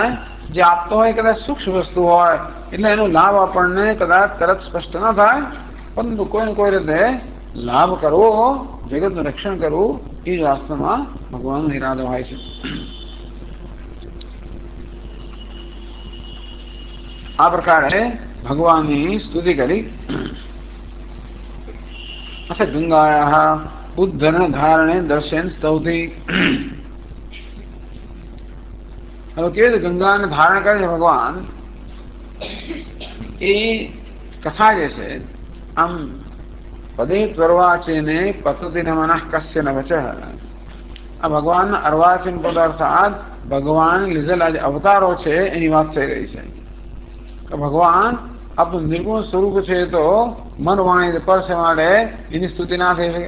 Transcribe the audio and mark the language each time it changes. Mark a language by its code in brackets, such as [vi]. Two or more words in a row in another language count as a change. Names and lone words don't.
[gu] જે આપતો હોય કદાચ સૂક્ષ્મ વસ્તુ હોય એટલે એનો લાભ આપણને કદાચ તરત સ્પષ્ટ ન થાય, પરંતુ કોઈને કોઈ રીતે લાભ કરવો, જગતનું રક્ષણ કરવું એ જ વાસ્તવમાં ભગવાનનો ઈરાદો હોય છે. આ પ્રકારે ભગવાનની સ્તુતિ કરી. [sa] अच्छा गंगायाः उद्धरण धारणे दर्शन स्तौति [gu] હવે કેવી રીતે ગંગાને ધારણ કરે છે ભગવાન એ કથા જે છે આમ [sa] पदे त्वर्वाचीने पतति न मनः कस्य न वचः [gu] આ ભગવાનના અર્વાચીન પદ અર્થાત ભગવાન લીધેલા જે અવતારો છે એની વાત થઈ રહી છે કે ભગવાન આપણું નિર્ગુણ સ્વરૂપ છે તો મન વાણી પરસે માટે એની સ્તુતિ ના થઈ શકે.